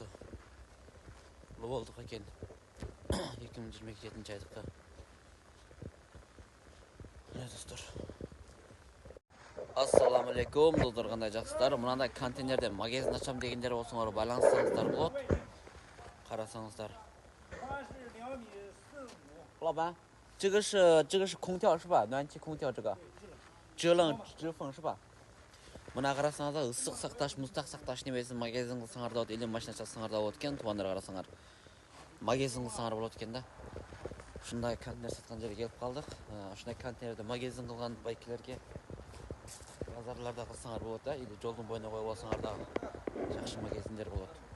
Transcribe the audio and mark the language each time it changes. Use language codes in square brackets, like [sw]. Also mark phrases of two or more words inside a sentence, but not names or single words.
[ky] Ловолдук экен. 2022 7 айдыкы. Достор. Ассаламу алейкум, достор, кандай жаксыздар. Мынандай контейнерден магазин ачам дегендер болсоңор байланышсаңыздар болот. Карасаңыздар. [zh] 老板，这个是空调是吧？暖气空调这个，制冷制风是吧？ [ky] Мына карасаңыздар ысык сакташ, муздак сакташ немесин магазин кылсаңар да болот, или машина часаңар да болот экен. Тубандар карасаңар. Магазин кылсаңар болот экен да. Ушундай контейнер саткан жерге келип калдык. Ушундай контейнерде магазин кылган байкелерге базарларда кылсаңар болот да, или жолдун боюна коюп алсаңар да жакшы магазиндер болот.